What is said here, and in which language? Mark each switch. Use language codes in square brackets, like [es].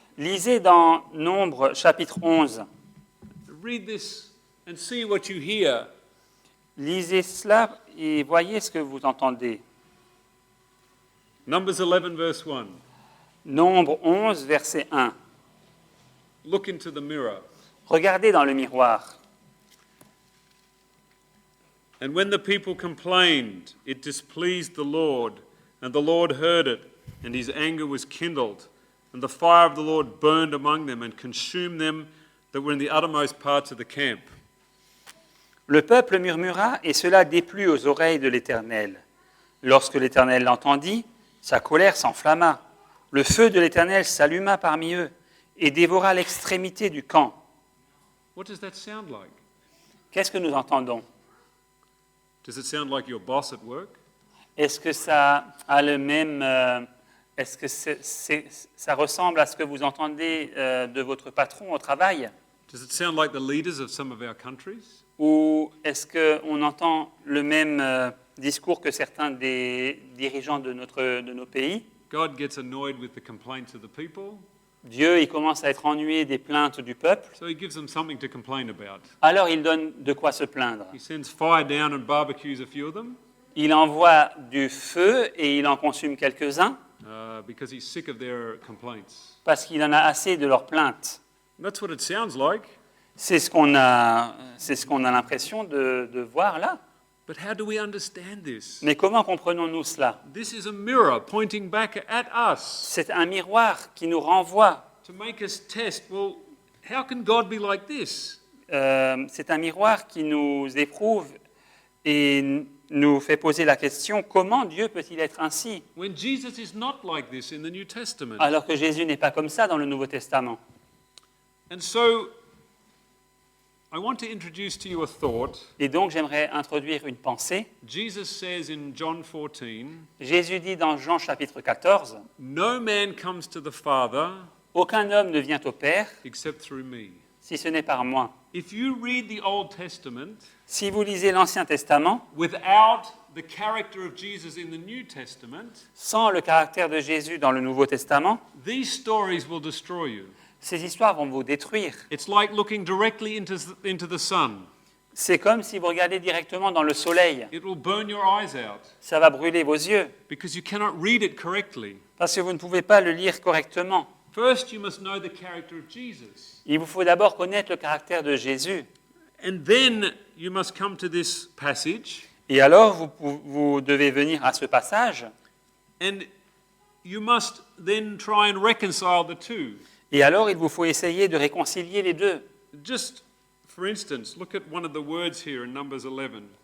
[fr] Lisez dans Nombre chapitre 11. [en] Read this and see what you hear. [fr] Lisez cela et voyez ce que vous entendez. [en] Numbers 11 verse 1. [fr] Nombre 11, verset 1. [en] Look into the mirror. [fr] Regardez dans le miroir. [en] And when the people complained, it displeased the Lord, and the Lord heard it, and his anger was kindled, and the fire of the Lord burned among them and consumed them that were in the uttermost parts of the camp. [fr] Le peuple murmura et cela déplut aux oreilles de l'Éternel. Lorsque l'Éternel l'entendit, sa colère s'enflamma. Le feu de l'Éternel s'alluma parmi eux et dévora l'extrémité du camp. [en] What does that sound like? [fr] Qu'est-ce que nous entendons? [en] Does it sound like your boss at work? [fr] Est-ce que ça a le même... est-ce que ça ressemble à ce que vous entendez de votre patron au travail? [en] Does it sound like the leaders of some of our countries? [fr] Ou est-ce qu'on entend le même discours que certains des dirigeants de nos pays? [en] God gets annoyed with the complaints of the people, [fr] Dieu, il commence à être ennuyé des plaintes du peuple, [en] so he gives them something to complain about. [fr] alors il donne de quoi se plaindre. [en] He sends fire down and barbecues a few of them [fr] Il envoie du feu et il en consume quelques-uns [en] because he's sick of their complaints. [fr] parce qu'il en a assez de leurs plaintes. [en] And that's what it sounds like. [fr] C'est ce qu'on a l'impression de voir là. [en] But how do we understand this? [fr] Mais comment comprenons-nous cela? [en] This is a mirror pointing back at us [fr] C'est un miroir qui nous renvoie. [en] to make us test, well, how can God be like this? [fr] C'est un miroir qui nous éprouve et nous fait poser la question, comment Dieu peut-il être ainsi? [en] When Jesus is not like this in the New Testament. [fr] Alors que Jésus n'est pas comme ça dans le Nouveau Testament. [en] And so I want to introduce to you a thought. [fr] Et donc j'aimerais introduire une pensée. [en] Jesus says in John 14, [fr] Jésus dit dans Jean chapitre 14, [en] "No man comes to the Father [fr] « Aucun homme ne vient au Père [en] except through me." [fr] si ce n'est par moi. [en] If you read the Old Testament [fr] Si vous lisez l'Ancien Testament, [en] without the character of Jesus in the New Testament, [fr] sans le caractère de Jésus dans le Nouveau Testament, [en] these stories will destroy you. [fr] ces histoires vont vous détruire. [en] It's like looking directly into the sun. [fr] C'est comme si vous regardez directement dans le soleil. [en] It will burn your eyes out [fr] Ça va brûler vos yeux, [en] because you cannot read it correctly. [fr] parce que vous ne pouvez pas le lire correctement. [en] First, you must know the character of Jesus. [fr] Il vous faut d'abord connaître le caractère de Jésus. [en] And then you must come to this passage, [fr] Et alors, vous devez venir à ce passage, [en] and you must then try and reconcile the two. [fr] et alors il vous faut essayer de réconcilier les deux. [en] Just for instance, look at one of the words here in Numbers 11.